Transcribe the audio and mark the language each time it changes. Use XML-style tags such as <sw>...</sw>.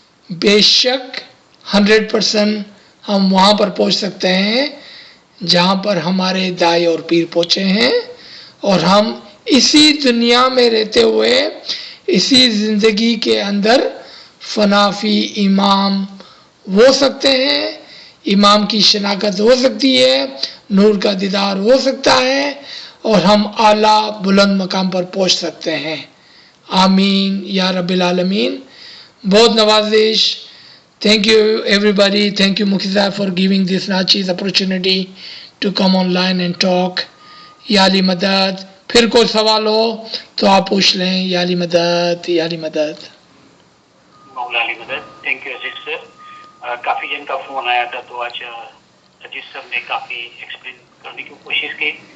<hi>बेशक 100% हम वहाँ पर पहुँच सकते हैं जहाँ पर हमारे दाई और पीर पहुँचे हैं, और हम इसी दुनिया में रहते हुए, इसी ज़िंदगी के अंदर फनाफी इमाम हो सकते हैं, इमाम की शनाकत हो सकती है, नूर का दीदार हो सकता है, और हम आला बुलंद मकाम पर पहुँच सकते हैं। आमीन या रब्बिल आलमीन। बहुत नवाजिश।</hi> <en>Thank you everybody. Thank you Mukhtar for giving this Nachi's opportunity to come online and talk.</en> <hi>या अली मदद. फिर कोई सवाल हो तो आप पूछ लें. या अली मदद, या अली मदद. मौला अली मदद. Thank you Aziz sir. काफ़ी जन का फ़ोन आया था, तो आज अजीज सर ने काफ़ी एक्सप्लेन करने की कोशिश की.</hi>